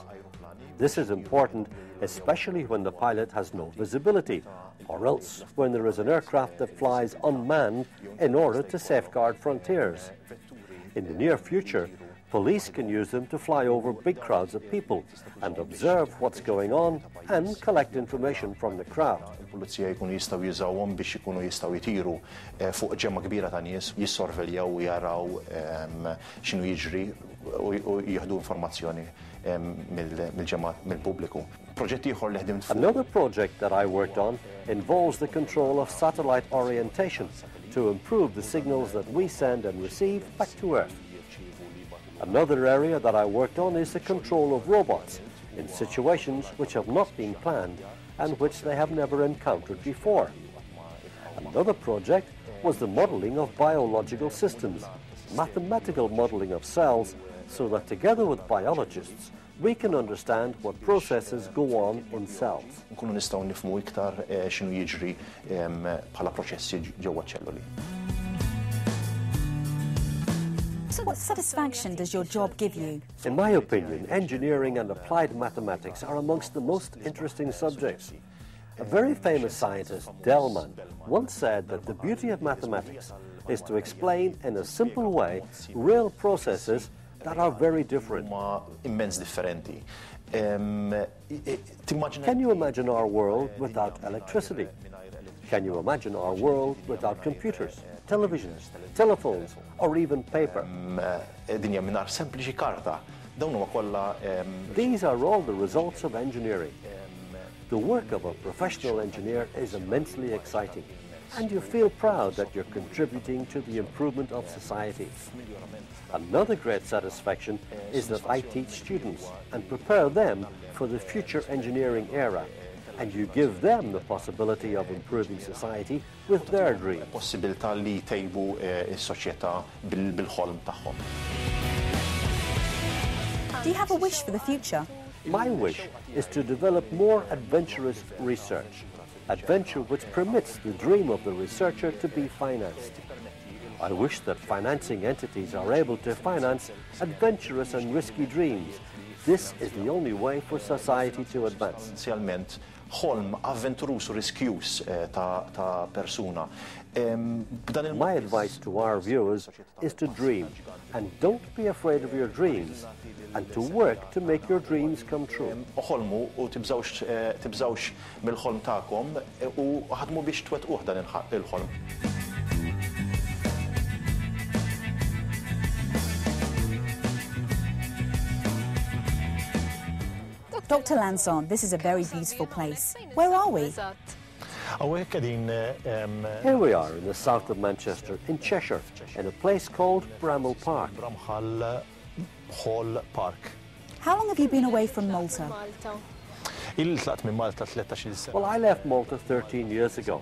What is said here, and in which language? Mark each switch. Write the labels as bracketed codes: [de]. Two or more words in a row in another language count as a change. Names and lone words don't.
[en] This is important, especially when the pilot has no visibility, or else when there is an aircraft that flies unmanned in order to safeguard frontiers. In the near future, police can use them to fly over big crowds of people and observe what's going on and collect information from the crowd. [mt] Il-pulizija jkunu jistgħu jużawhom biex ikunu jistgħu jtiru fuq ġemma kbira ta' nies, jissorveljaw u jaraw x'inhu jiġri u jieħdu informazzjoni mill-pubbliku. Proġett ieħor li ħdimt fuq. [en] Another project that I worked on involves the control of satellite orientation to improve the signals that we send and receive back to Earth. Another area that I worked on is the control of robots in situations which have not been planned and which they have never encountered before. Another project was the modeling of biological systems, mathematical modeling of cells, so that together with biologists we can understand what processes go on in cells. [mt] Nkunu nistgħu nifhmu iktar x'inhu jiġri bħala proċessi ġewwa ċelluli. [en] So what satisfaction does your job give you? In my opinion, engineering and applied mathematics are amongst the most interesting subjects. A very famous scientist, Delman, once said that the beauty of mathematics is to explain in a simple way real processes that are very different. [mt] Immens differenti. [en] Can you imagine our world without electricity? Can you imagine our world without computers, televisions, telephones, or even paper? [mt] Dinja mingħajr sempliċi karta. Dawn huma kollha. [en] These are all the results of engineering. The work of a professional engineer is immensely exciting, and you feel proud that you're contributing to the improvement of society. Another great satisfaction is that I teach students and prepare them for the future engineering era, and you give them the possibility of improving society with their dreams. [mt] Possibilità li jtejbu s-soċjetà bil-ħolm tagħhom. [en] Do you have a wish for the future? My wish is to develop more adventurous research, adventure which permits the dream of the researcher to be financed. I wish that financing entities are able to finance adventurous and risky dreams. This is the only way for society to advance. [mt] Essenzjalment ħolm avventurus u riskjuż ta' persuna. [en] My advice to our viewers is to dream, and don't be afraid of your dreams, and to work to make your dreams come true. [mt] Ħolmu u tibżawx mill-ħolm tagħkom u ħadmu biex twettquh dan il-ħolm. [en] Dr. Lanson, this is a very beautiful place. Where are we? Here we are in the south of Manchester, in Cheshire, in a place called Bramhall Park. How long have you been away from Malta? Well, I left Malta 13 years ago.